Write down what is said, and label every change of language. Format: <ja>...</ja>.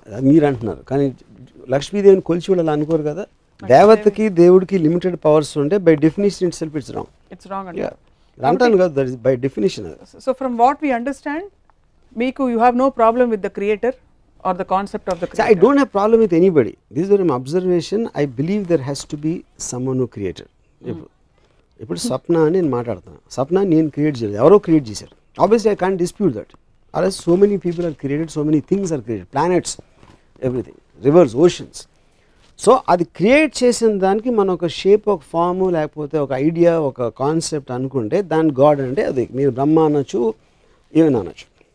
<te>మీరు అంటున్నారు, కానీ లక్ష్మీదేవిని కొలిచి వాళ్ళు అనుకోరు కదా. దేవతకి దేవుడికి లిమిటెడ్ పవర్స్ ఉంటే</te> <en>By definition itself it's wrong.</en> <te>అంటాను కదా,</te> <en>That is by definition. So from what we understand, మీకు you have no problem with the creator or the concept of the creator? I don't have problem with anybody. This is an observation. I believe there has to be someone who created.</en> <te>ఇప్పుడు స్వప్న అని నేను మాట్లాడుతున్నాను, స్వప్న నేను create చేయలేదు, ఎవరో create చేశారు.</te> <en>Obviously I can't dispute that. అలా so many people are created, so many things are created, planets, everything, rivers, oceans.</en> <te>So అది క్రియేట్ చేసిన దానికి మనం ఒక షేప్, ఒక ఫాము, లేకపోతే ఒక ఐడియా, ఒక కాన్సెప్ట్ అనుకుంటే దాని గాడ్ అంటే అది మీరు బ్రహ్మ అనొచ్చు, ఏమైనా అనొచ్చు.</te>